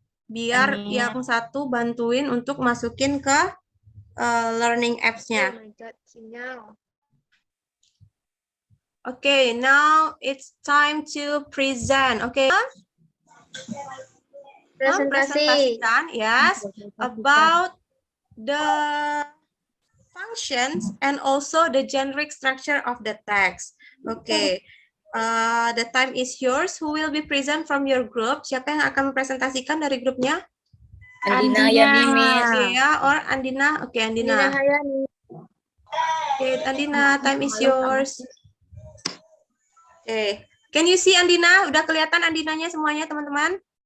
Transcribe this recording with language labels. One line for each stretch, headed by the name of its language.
Indonesian: Biar yang satu bantuin untuk masukin ke learning apps-nya.
English: Oh my God,
Indonesian: sinyal.
English: Okay, now it's time to present. Okay.
Indonesian: Presentasikan,
English: yes, about the functions and also the generic structure of the text. Okay, the time is yours. Who will be present from your group?
Indonesian: Siapa yang akan mempresentasikan dari grupnya?
English: Andina Yani, Miss. Andina or Andina? Okay, Andina. Okay, Andina, time is yours. Okay, can you see Andina?
Indonesian: Udah kelihatan Andinanya semuanya, teman-teman?